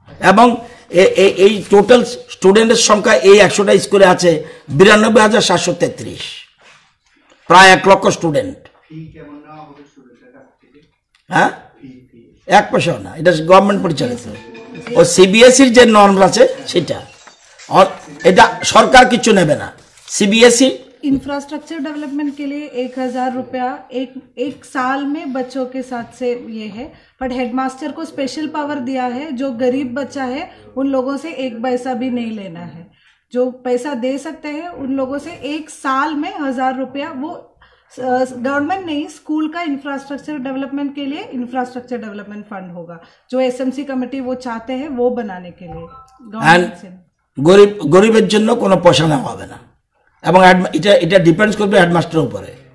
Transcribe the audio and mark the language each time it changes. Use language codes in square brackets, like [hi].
[bn] এবং এই টোটাল স্টুডেন্টের সংখ্যা এই 100টা স্কুলে আছে 92,733, প্রায় 1 লক্ষ স্টুডেন্ট। হ্যাঁ, 1 পয়সাও না, এটা গভর্নমেন্ট পরিচালিত। ও সিবিএসইর যে নর্ম আছে সেটা, এটা সরকার কিছু নেবে না। সিবিএসই [hi] इंफ्रास्ट्रक्चर डेवलपमेंट के लिए 1,000 रुपया एक साल में बच्चों के साथ से ये है, बट हेडमास्टर को स्पेशल पावर दिया है, जो गरीब बच्चा है उन लोगों से 1 पैसा भी नहीं लेना है। जो पैसा दे सकते हैं उन लोगों से 1 साल में 1,000 रुपया, वो गवर्नमेंट नहीं, स्कूल का इंफ्रास्ट्रक्चर डेवलपमेंट के लिए इंफ्रास्ट्रक्चर डेवलपमेंट फंड होगा, जो एसएमसी कमेटी वो चाहते हैं वो बनाने के लिए गवर्नमेंट से। [bn] গরিবের জন্য কোনো পয়সা নেওয়া হবে না, এবং এটা ডিপেন্ডস করবে হেডমাস্টারের উপরে।